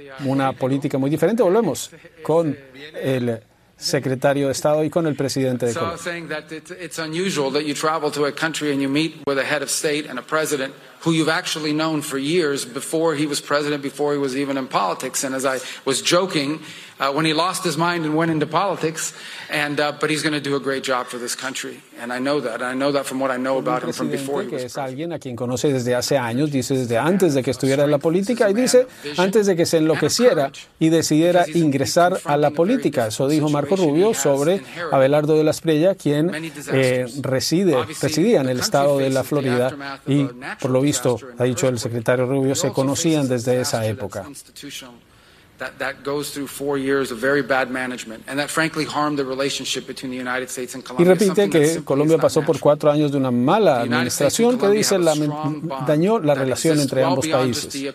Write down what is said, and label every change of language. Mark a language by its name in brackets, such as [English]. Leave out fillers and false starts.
[Spanish] Una política muy diferente. Volvemos con el secretario de Estado y con el presidente de Colombia. [English] Who you've actually known for years before he was president, before he was even in politics. And as I was joking, when he lost his mind and went into politics, but he's going to do a great job for this country. And I know that. And I know that from what I know about him from before he was president. [Spanish] Es alguien a quien conoce desde hace años, dice desde antes de que estuviera en la política, y dice antes de que se enloqueciera y decidiera ingresar a la política. Eso dijo Marco Rubio sobre Abelardo de la Estrella, quien residía en el estado de la Florida y, por lo visto, ha dicho el secretario Rubio, se conocían desde esa época. [English] That goes through 4 years of very bad management, and that frankly harmed the relationship between the United States and Colombia. [Spanish] Y repite que Colombia pasó por 4 años de una mala administración que dice dañó la relación entre ambos países.